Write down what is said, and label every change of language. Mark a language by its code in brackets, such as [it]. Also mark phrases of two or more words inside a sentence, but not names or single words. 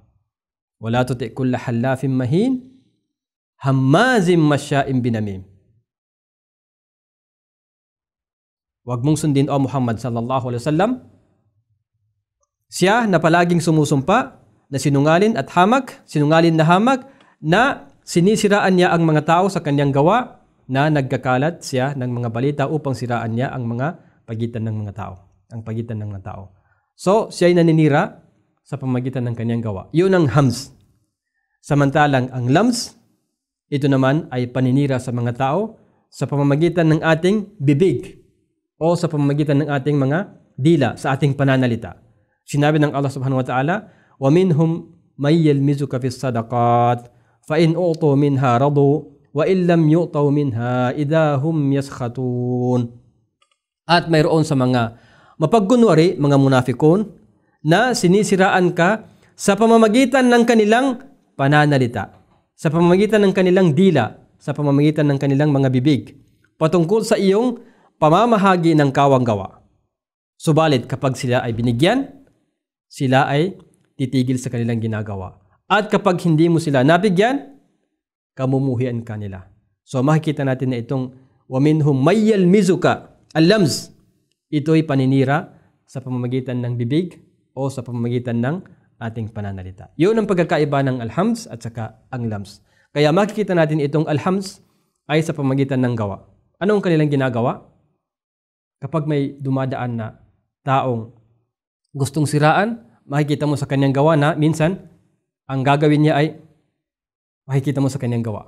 [ar] ولا تطع كل حلاف مهين هماز مشاء بنميم. [tl] Huwag mong sundin, O Muhammad [ar] صلى الله عليه وسلم, [tl] siya na palaging sumusumpa na sinungalin at hamak, sinungalin na hamak, na sinisiraan niya ang mga tao sa kanyang gawa, na nagkakalat siya ng mga balita upang siraan niya ang mga pagitan ng mga tao, ang pagitan ng mga tao. So, siya ay naninira sa pamamagitan ng kanyang gawa. Yun ang hams. Samantalang ang lams, ito naman ay paninira sa mga tao sa pamamagitan ng ating bibig o sa pamamagitan ng ating mga dila, sa ating pananalita. Sinabi ng Allah [ar] سبحانه وتعالى, وَمِنْهُمْ مَنْ يَلْمِزُكَ فِي الصَّدَقَاتِ فَإِنْ أُعْطُوا مِنْهَا رَضُوا وَإِنْ لَمْ يُعْطَوْا مِنْهَا إِذَا هُمْ يَسْخَطُونَ. [tl] At mayroon sa mga mapagkunwari, mga munafikon, na sinisiraan ka sa pamamagitan ng kanilang pananalita, sa pamamagitan ng kanilang dila, sa pamamagitan ng kanilang mga bibig, patungkol sa iyong pamamahagi ng kawang gawa. Subalit kapag sila ay binigyan, sila ay titigil sa kanilang ginagawa. At kapag hindi mo sila nabigyan, kamumuhian ka nila. So makikita natin na itong [ar] وَمِنْهُمْ مَنْ يَلْمِزُكَ اللمز, [tl] ito'y paninira sa pamamagitan ng bibig o sa pamamagitan ng ating pananalita. Yun ang pagkakaiba ng al-hams at saka ang lams. Kaya makikita natin itong al-hams ay sa pamamagitan ng gawa. Anong kanilang ginagawa? Kapag may dumadaan na taong gustong siraan, makikita mo sa kanyang gawa na minsan ang gagawin niya ay makikita mo sa kanyang gawa.